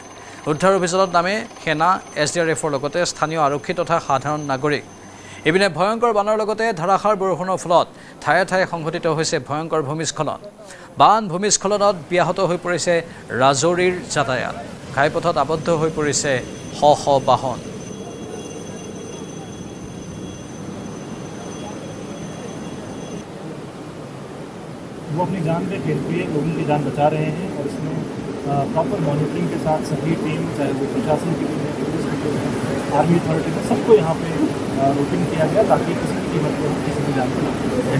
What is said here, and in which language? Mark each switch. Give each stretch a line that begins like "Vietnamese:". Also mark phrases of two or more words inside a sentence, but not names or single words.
Assamese: উদ্ধাৰ অভিযানত নামে সেনা, SDRFৰ লগতে স্থানীয় আৰক্ষী তথা সাধাৰণ নাগৰিক। ইপিনে ভয়ংকৰ বানৰ লগতে ধাৰাসাৰ বৰষুণৰ ফলত ঠায়ে ঠায়ে সংঘটিত হৈছে ভয়ংকৰ ভূমিস্খলন। বান ভূমিস্খলনত ব্যাহত হৈ পৰিছে ৰাজৌৰীৰ যাতায়াত। ঘাইপথত আবদ্ধ হৈ পৰিছে শ শ বাহন।
Hindi: वो अपनी जान पे खेल के लोगों की जान बचा रहे हैं और इसमें
English: proper monitoring
Hindi: के साथ सभी टीम, चाहे वो प्रशासन की टीम है, पुलिस की टीम है,
English: army authority
Hindi: है, सबको यहाँ पे रूटिंग किया गया ताकि किसी की कीमत पर किसी की जान पर।